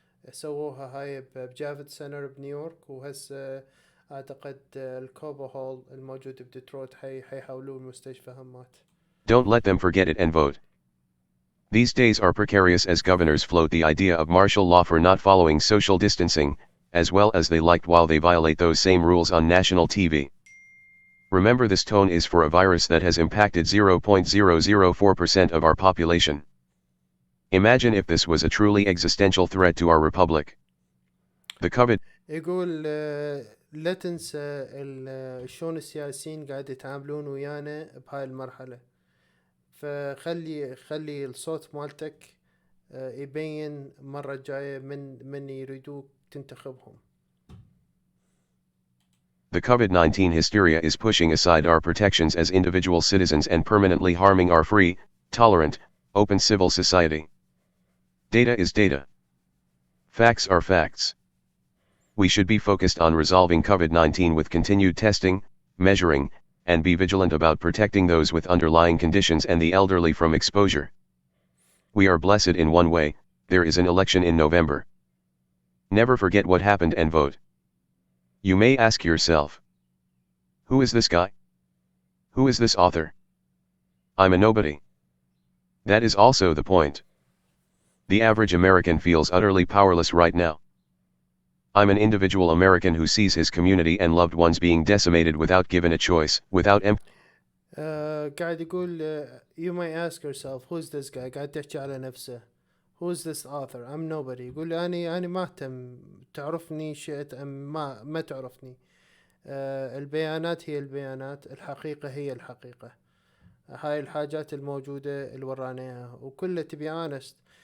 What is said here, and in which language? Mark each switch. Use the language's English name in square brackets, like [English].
[Arabic] سووها هاي بجافيد سنتر بنيويورك، وهسه أعتقد الكوبا هول الموجود بديترويت حيحولوه المستشفى همات. [English] Don't let them forget it and vote. These days are precarious as governors float the idea of martial law for not following social distancing, as well as they liked, while they violate those same rules on national TV. Remember, this tone is for a virus that has impacted 0.004% of our population. Imagine if this was a truly existential threat to our republic. The COVID. [Arabic] يقول لا تنسى شلون السياسيين قاعد يتعاملون ويانا بهاي المرحلة، فخلي الصوت مالتك يبين مرة جاية من يريدوك تنتخبهم. [English] The COVID-19 hysteria is pushing aside our protections as individual citizens and permanently harming our free, tolerant, open civil society. Data is data. Facts are facts. We should be focused on resolving COVID-19 with continued testing, measuring, and be vigilant about protecting those with underlying conditions and the elderly from exposure. We are blessed in one way: there is an election in November. Never forget what happened and vote. You may ask yourself, who is this guy? Who is this author? I'm a nobody. That is also the point. The average American feels utterly powerless right now. I'm an individual American who sees his community and loved ones being decimated without given a choice, without [Arabic] قاعد يقول [English] you may ask yourself who's this guy [Arabic] قاعد تحكي على نفسه. [English] who's this author? I'm nobody. [Arabic] يقول أنا ما أهتم تعرفني شئت أم ما تعرفني. البيانات هي البيانات، الحقيقة هي الحقيقة. هاي الحاجات الموجودة اللي ورانيها وكلها تبي honest.